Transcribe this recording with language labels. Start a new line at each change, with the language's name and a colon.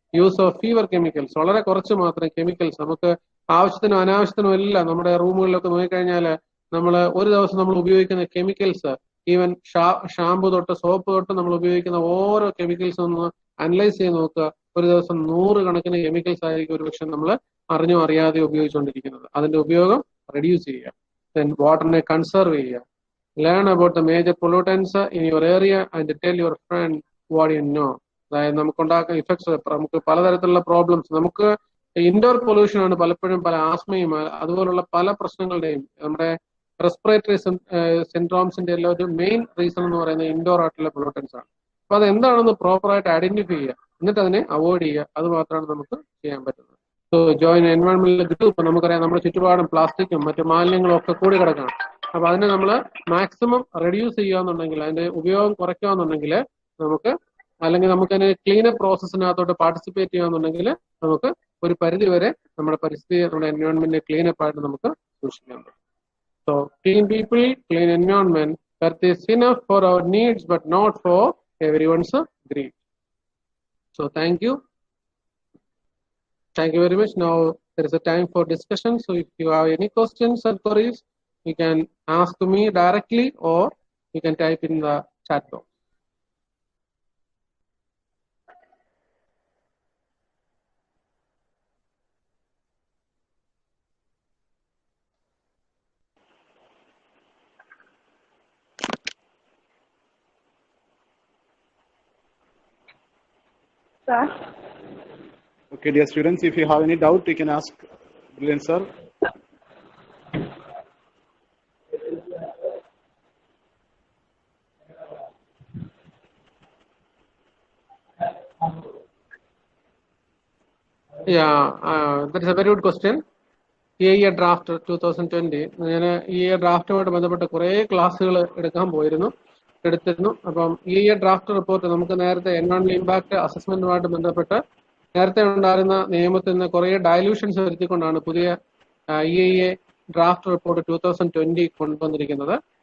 Malayalam: Use of fever chemicals, വളരെ കുറച്ച് മാത്രം കെമിക്കൽസ്. നമുക്ക് ആവശ്യത്തിനും അനാവശ്യത്തിനും എല്ലാം നമ്മുടെ റൂമുകളിലൊക്കെ നോക്കിക്കഴിഞ്ഞാൽ നമ്മൾ ഒരു ദിവസം നമ്മൾ ഉപയോഗിക്കുന്ന കെമിക്കൽസ്, ഈവൻ ഷാമ്പു തൊട്ട് സോപ്പ് തൊട്ട് നമ്മൾ ഉപയോഗിക്കുന്ന ഓരോ കെമിക്കൽസും ഒന്ന് അനലൈസ് ചെയ്ത് നോക്കുക. ഒരു ദിവസം 100 കണക്കിന് കെമിക്കൽസ് ആയിരിക്കും ഒരുപക്ഷെ നമ്മൾ അറിഞ്ഞോ അറിയാതെ ഉപയോഗിച്ചുകൊണ്ടിരിക്കുന്നത്. അതിന്റെ ഉപയോഗം റെഡ്യൂസ് ചെയ്യുക. ദെൻ വാട്ടറിനെ കൺസർവ് ചെയ്യുക.
English: learn about the major pollutants in your area and tell your friend what you know.
Malayalam: അതായത് നമുക്കുണ്ടാക്കുന്ന ഇഫക്ട്സ്, നമുക്ക് പലതരത്തിലുള്ള പ്രോബ്ലംസ്, നമുക്ക് ഇൻഡോർ പൊല്യൂഷൻ ആണ് പലപ്പോഴും പല ആസ്മയും അതുപോലുള്ള പല പ്രശ്നങ്ങളുടെയും നമ്മുടെ റെസ്പിറേറ്ററി സിൻഡ്രോംസിന്റെ എല്ലാം ഒരു മെയിൻ റീസൺ എന്ന് പറയുന്നത് ഇൻഡോർ ആയിട്ടുള്ള പൊല്യൂട്ടൻസ് ആണ്. അപ്പൊ അത് എന്താണെന്ന് പ്രോപ്പറായിട്ട് ഐഡന്റിഫൈ ചെയ്യുക, എന്നിട്ട് അതിനെ അവോയ്ഡ് ചെയ്യുക. അത് മാത്രമാണ് നമുക്ക് ചെയ്യാൻ പറ്റുന്നത്. So join എൻവയോൺമെന്റൽ group. നമുക്കറിയാം നമ്മുടെ ചുറ്റുപാടും പ്ലാസ്റ്റിക്കും മറ്റു മാലിന്യങ്ങളും ഒക്കെ കൂടി കിടക്കണം. അപ്പൊ അതിനെ നമ്മൾ മാക്സിമം റെഡ്യൂസ് ചെയ്യുകയെന്നുണ്ടെങ്കിൽ, അതിന്റെ ഉപയോഗം കുറയ്ക്കുകയെന്നുണ്ടെങ്കിൽ നമുക്ക്, അല്ലെങ്കിൽ നമുക്ക് അതിനെ ക്ലീനപ്പ് പ്രോസസ്സിനകത്തോട്ട് പാർട്ടിസിപ്പേറ്റ് ചെയ്യുകയെന്നുണ്ടെങ്കിൽ നമുക്ക് ഒരു പരിധി വരെ നമ്മുടെ പരിസ്ഥിതി, നമ്മുടെ എൻവയോൺമെന്റിനെ ക്ലീനപ്പ് ആയിട്ട് നമുക്ക് സൂക്ഷിക്കാൻ പറ്റും.
English: So clean people, clean environment, that is enough for our needs but not for everyone's greed. So thank you very much. Now there is a time for discussion. So if you have any questions or queries, you can ask to me directly or you can type in the chat box. Sir. Okay, dear students, if you have any doubt, you can ask Brilliant sir. Yeah, that is a very good question. EIA draft 2020.
Malayalam: ഞാൻ EIA ഡ്രാഫ്റ്റുമായിട്ട് ബന്ധപ്പെട്ട കുറേ ക്ലാസ്സുകൾ എടുത്തിരുന്നു. അപ്പം EIA draft report നമുക്ക് നേരത്തെ എൻവയോൺമെന്റൽ impact അസസ്മെന്റുമായിട്ട് ബന്ധപ്പെട്ട് നേരത്തെ ഉണ്ടായിരുന്ന നിയമത്തിൽ നിന്ന് കുറേ ഡയലൂഷൻസ് വരുത്തിക്കൊണ്ടാണ് പുതിയ EIA ഡ്രാഫ്റ്റ് റിപ്പോർട്ട് 2020 കൊണ്ടുവന്നിരിക്കുന്നത്.